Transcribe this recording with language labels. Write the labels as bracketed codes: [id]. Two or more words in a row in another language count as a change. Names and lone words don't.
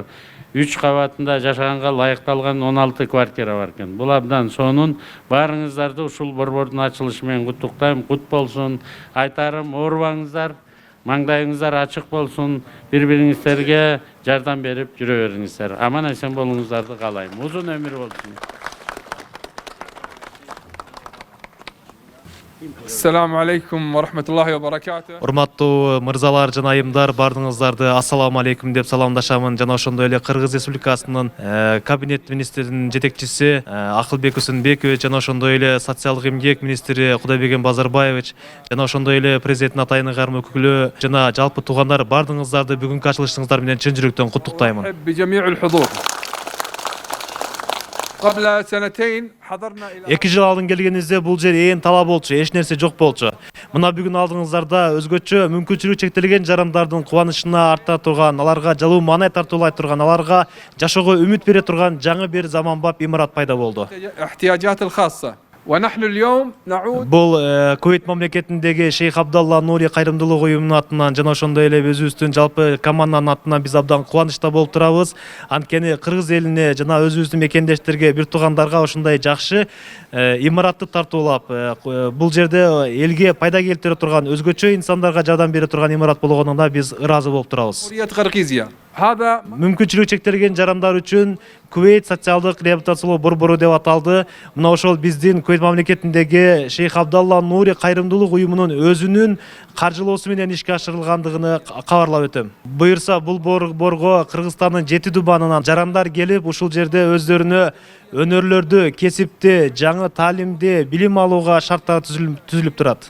[ky] 3 кабатында жашаганга лайыкталган 16 квартира бар экен. Бул абдан сонун. Баарыңыздарды ушул борбордун ачылышы менен куттуктайм. Кут болсун. Айтарым, оорубаңыздар. Маңдайыңыздар ачык болсун, бири-бириңиздерге жардам берип жүрө бериңиздер. Аман эсен болуңуздарды каалайм. Узун өмүр болсун. [ar] السلام عليكم ورحمة الله وبركاته. [ky] Урматтуу мырзалар жана айымдар, бардыңыздарды [ar] السلام عليكم [ky] деп саламдашамын. Жана ошондой эле Кыргыз Республикасынын кабинет министринин жетекчиси Акылбек Усунбекович, жана ошондой эле социалдык эмгек министри Кудайберген Базарбаевич, жана ошондой эле президенттин атайын ыйгарым өкүлү жана жалпы туугандар, бардыңыздарды бүгүнкү ачылышыңыздар менен чын жүрөктөн куттуктаймын. [ar] بجميع الحضور. قبل سنتين حضرنا إلى [ky] 2 жыл алдын келгенибизде бул жер ээн талаа болчу, эч нерсе жок болчу. Мына бүгүн алдыңыздарда өзгөчө мүмкүнчүлүгү чектелген жарандардын кубанычына арта турган, аларга жалуу маанай тартуулай турган, аларга жашоого үмүт бере турган жаңы бир заманбап имарат пайда болду. [ar] احتياجات الخاصة. ونحن اليوم نعود [ky] Бул Кувейт мамлекетиндеги Шейх Абдалла Нури кайрымдуулук уюмунун атынан жана ошондой эле өзүбүздүн жалпы команданын атынан биз абдан кубанычта болуп турабыз. Анткени кыргыз элине жана өзүбүздүн мекендештерге, бир туугандарга ушундай жакшы имаратты тартуулап, бул жерде элге пайда келтире турган, өзгөчө инсандарга жардам бере турган имарат болгонуна биз ыраазы болуп турабыз. [ar] قرقيزيا. هذا [ky] Мүмкүнчүлүгү чектелген жарандар үчүн Кувейт социалдык реабилитациялоо борбору деп аталды. Мына ошол биздин Кувейт мамлекетиндеги Шейх Абдалла Нури кайрымдуулук уюмунун өзүнүн каржылоосу менен ишке ашырылгандыгын кабарлап өтөм. Буюрса бул борборго Кыргызстандын 7 дубанынан жарандар келип, ушул жерде өздөрүнө өнөрлөрдү, кесипти, жаңы таалимди, билим алууга шарттар түзүлүп турат.